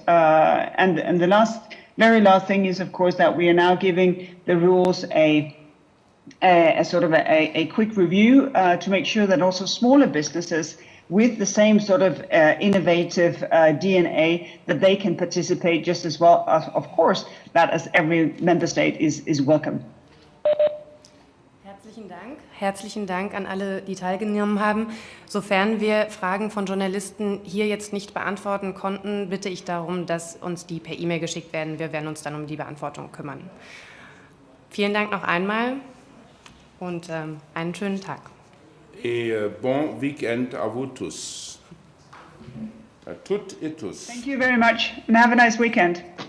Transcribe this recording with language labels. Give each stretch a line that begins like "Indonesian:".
English: And the very last thing is, of course, that we are now giving the rules a sort of a quick review to make sure that also smaller businesses with the same sort of innovative DNA, that they can participate just as well, of course, that as every member state is welcome.
German: Herzlichen Dank. Herzlichen Dank an alle, die teilgenommen haben. Sofern wir Fragen von Journalisten hier jetzt nicht beantworten konnten, bitte ich darum, dass uns die per E-Mail geschickt werden. Wir werden uns dann um die Beantwortung kümmern. Vielen Dank noch einmal und einen schönen Tag.
French: Et bon week-end à vous tous. À toutes et tous.
English: Thank you very much and have a nice weekend.